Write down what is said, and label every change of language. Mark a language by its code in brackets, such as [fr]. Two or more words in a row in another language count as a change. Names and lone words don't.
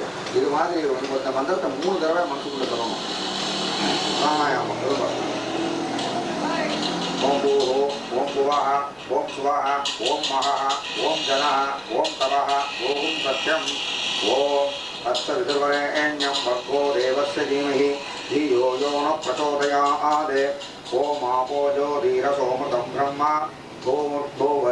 [ta] இது மாதிரி இந்த மந்திரத்தை 3 தடவை மனசுக்குள்ள சொல்லணும். [sa] प्राणायामम् ॐ भूः, ॐ भुवः, ॐ स्वः, ॐ महः, ॐ जनः, ॐ तपः, ॐ सत्यम्, ॐ तत्स वितुर्वरेण्यं भर्गो देवस्य धीमहि धियो यो न प्रचोदयात् ओम आपो ज्योतिरसोमृतं ब्रह्म भूमुर्भुवः